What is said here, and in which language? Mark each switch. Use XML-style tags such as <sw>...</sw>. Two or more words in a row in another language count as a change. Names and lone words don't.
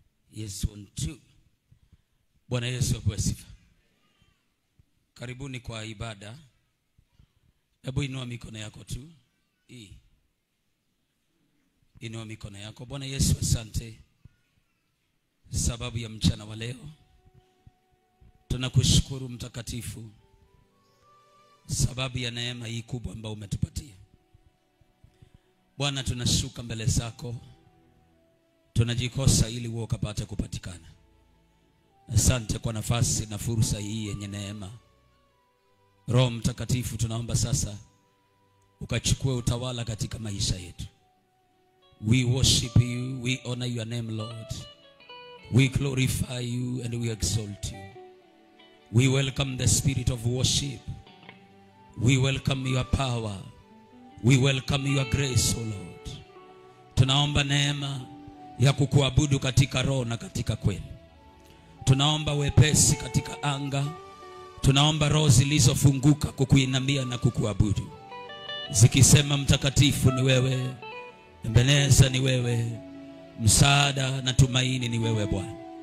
<en>Yes, one, two.</en> <sw>Bwana Yesu apewe sifa. Karibuni kwa ibada. Hebu inua mikono yako tu. Hii. Inua mikono yako. Bwana Yesu, asante sababu ya mchana wa leo. Tunakushukuru Mtakatifu sababu ya neema hii kubwa ambayo umetupatia. Bwana, tunashuka mbele zako. Tunajikosa ili wewe ukapate kupatikana. Asante kwa nafasi na fursa hii yenye neema. Roho Mtakatifu, tunaomba sasa ukachukue utawala katika maisha yetu.</sw> <en>We worship you, we honor your name, Lord. We glorify you and we exalt you. We welcome the spirit of worship. We welcome your power. We welcome your grace, O Lord.</en> <sw>Tunaomba neema ya kukuabudu katika roho na katika kweli. Tunaomba wepesi katika anga. Tunaomba roho zilizofunguka kukuinamia na kukuabudu, zikisema, "Mtakatifu ni wewe, Ebeneza ni wewe, msaada na tumaini ni wewe, Bwana."</sw>